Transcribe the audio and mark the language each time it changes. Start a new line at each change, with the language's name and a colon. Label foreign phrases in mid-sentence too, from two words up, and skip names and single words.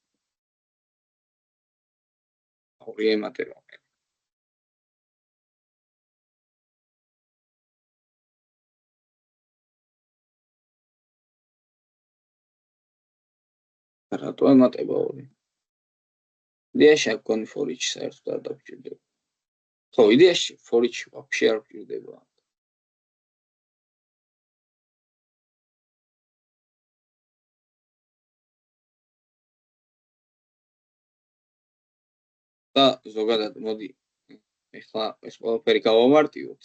Georgian: ორი ემატება. რატო ემატება ორი? იდეაში აქ გონი
English: for each
Georgian: საერთოდ არ დაგჭირდება. ხო, იდეაში
English: for each
Georgian: вообще არ გჭირდება. და ზოგადად მოდი ეხლა ეს ყველაფერი გავამარტივოთ.